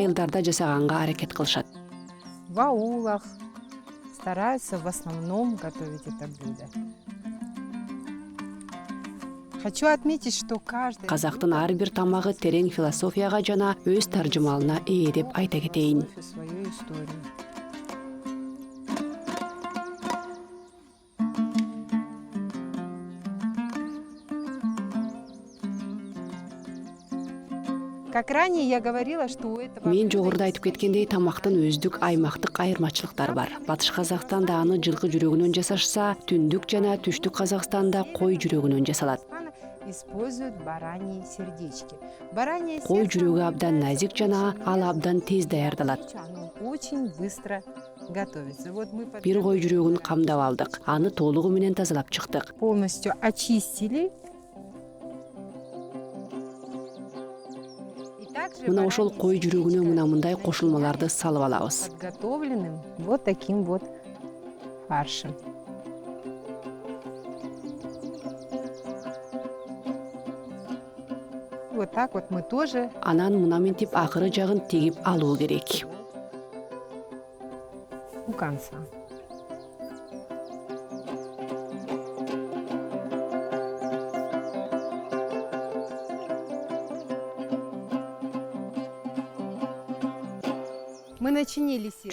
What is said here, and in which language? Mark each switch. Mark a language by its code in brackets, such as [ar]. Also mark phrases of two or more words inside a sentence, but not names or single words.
[ky] Бирок айылдарда жасаганга аракет кылышат. [ru] в аулах, стараются в основном готовить это блюдо. Хочу отметить, что каждый [ky] Казактын ар бир тамагы терең философияга жана өз таржымалына ээ деп айта кетейин. [ru] свою историю. Как ранее я говорила, что у этого [ky] Мен [ru] блюда [ky] жогоруда [ru] есть [ky] айтып кеткендей, тамактын өздүк аймактык айырмачылыктары бар. Батыш Казакстанда аны жылкы жүрөгүнөн жасашса, түндүк жана түштүк Казакстанда кой жүрөгүнөн жасалат. [ru] используют бараньи сердечки. Баранье [ky] Кой [ru] сердце, [ky] жүрөгү [ru] оно [ky] абдан [ru] является [ky] назик жана [ru] очень [ky] ал абдан тез даярдалат. [ru] Оно очень быстро готовится. Вот мы [ky] Бир кой жүрөгүн камдап алдык. Аны толугу менен тазалап чыктык. [ru] полностью очистили. И также [ky] Мына ошол [ru] баранье [ky] кой жүрөгүнө [ru] сердечко [ky] мындай кошулмаларды салып алабыз. [ru] подготовленным вот таким вот фаршем. Вот так вот мы тоже [ky] Анан мына мынтип акыры жагын тегип алуу керек. [ru] у конца. Мы начинили сердце.